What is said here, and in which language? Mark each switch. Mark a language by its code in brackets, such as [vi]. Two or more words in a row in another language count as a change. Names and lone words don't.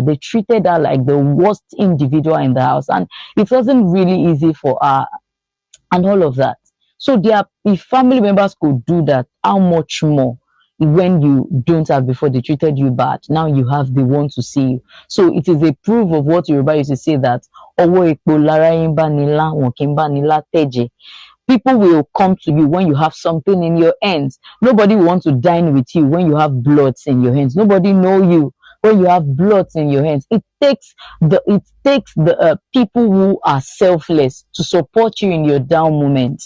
[en] They treated her like the worst individual in the house, and it wasn't really easy for her, and all of that. So if family members could do that, how much more when you don't have before they treated you bad? Now you have the one to see you. So it is a proof of what Yoruba used to say, that [yo] Owo epo lara yin ba ni la, won ki n ba ni la teje. [en] People will come to you when you have something in your hands. Nobody will want to dine with you when you have bloods in your hands. Nobody know you when you have bloods in your hands. It takes the people who are selfless to support you in your down moments.